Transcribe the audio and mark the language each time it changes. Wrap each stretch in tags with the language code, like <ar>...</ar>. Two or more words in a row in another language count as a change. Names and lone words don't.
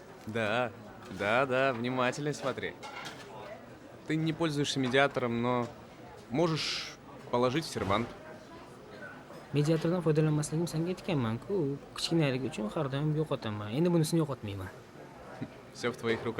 <ru>Да, внимательно смотри. Ты не пользуешься медиатором, но можешь положить в сервант.</ru> <uz>Mediatordan foydalanmasligim senga aytganman-ku. Kichkinaligi uchun har doim yo'qotaman. Endi bunisini yo'qotmayman.</uz> <ru>Все в твоих руках.</ru>